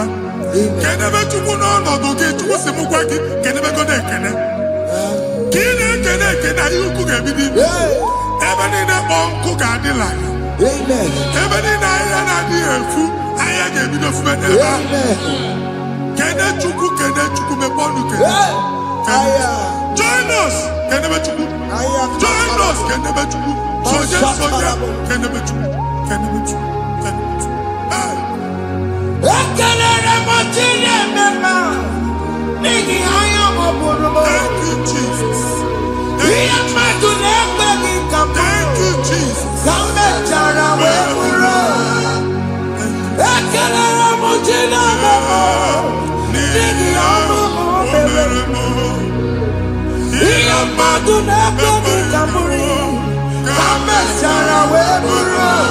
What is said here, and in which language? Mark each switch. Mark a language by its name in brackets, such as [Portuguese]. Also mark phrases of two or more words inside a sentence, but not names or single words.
[Igbo] Kenebe Chukwu n'ọnọdụ gị. Chukwu si m gwa gị kenebegodo ekele. Ka ị na-ekene ekene ihe ukwu ga-ebido ibi. Ebe niile kpọọ nkụ ga-adị larịị. Ebe niile ahịhịa na-adịghị efu ahịhịa ga-ebido fube n'ebe ahụ. Kene Chukwu mepe ọnụ kene. [English] Join us [Igbo] kenebe Chukwu. [English] Join us [Igbo] kenebe Chukwu. Sonye kenebe Chukwu. Kenebe Chukwu. Kenebe Chukwu. Ekelere m Chineke mma n'ihi anya ọ bụrụ m. [English] Thank you, Jesus. [Igbo] Ihe mmadụ na-ekweghị ka m [English] Thank you, Jesus. [Igbo] ka m mechara wee bụrụ. Ekelere m Chineke mma n'ihi ọma o mere. Ihe mmadụ na-ekweghị ka m bụrụ ka m mechara wee bụrụ.